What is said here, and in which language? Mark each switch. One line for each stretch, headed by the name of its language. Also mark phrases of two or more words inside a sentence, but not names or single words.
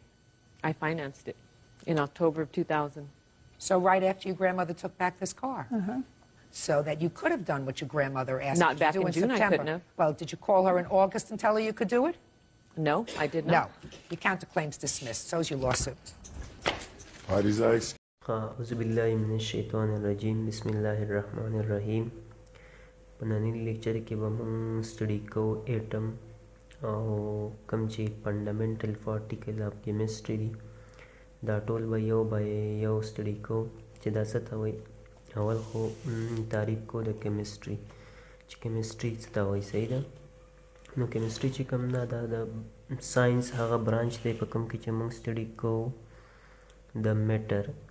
English: I financed it in October of 2000. So right after your grandmother took back this car? So that you could have done what your grandmother asked Not you to back do in in June, I September. couldn't have. Well, did you call her in August and tell her you could do it? No, I did No. not. Your counterclaim's dismissed. So's your lawsuit. Parties are excused.
Arabic: أعوذ بالله من الشيطان الرجيم. بسم الله الرحمن الرحيم.
Pashto: پنني لیکچر کې به موږ سټډي کو اټم او کم چې
English: fundamental particle of chemistry
Pashto: دي دا ټول به یو سټډي کو چې دا څه ته وایي اول خو تعریف کو د کیمستري چې کیمستري څه ته وایي صحیح ده نو کیمستري چې کوم ده دا د ساینس هغه برانچ دی په کوم کې چې موږ سټډي کو د میټر